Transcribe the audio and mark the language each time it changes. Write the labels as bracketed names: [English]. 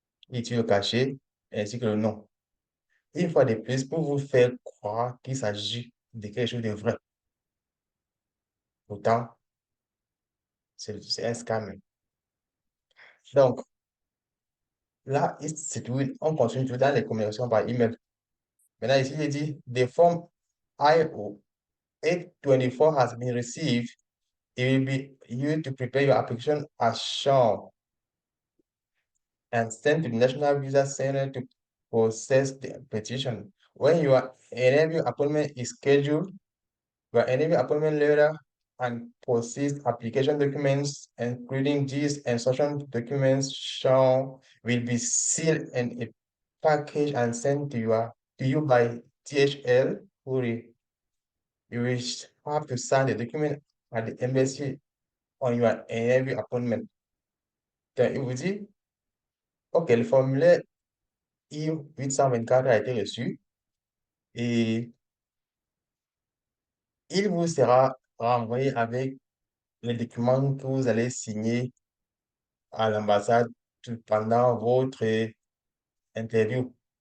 [French] Il utilise le cachet ainsi que le nom. Une fois de plus, pour vous faire croire qu'il s'agit de quelque chose de vrai. Pourtant, c'est un scam. Donc, là, on continue tout dans les communications par email. Maintenant, ici, il dit, [English] the form IO 824 has been received. It will be used to prepare your application as shown and sent to the National Visa Center to process the petition. When your interview appointment is scheduled, your interview appointment letter and process application documents, including these instruction documents shown, will be sealed in a package and sent to you by DHL courier. You will have to sign the document at the embassy on your interview appointment. [French] Donc, il vous dit, OK, le formulaire I-824 a été reçu et il vous sera renvoyé avec les documents que vous allez signer à l'ambassade pendant votre interview.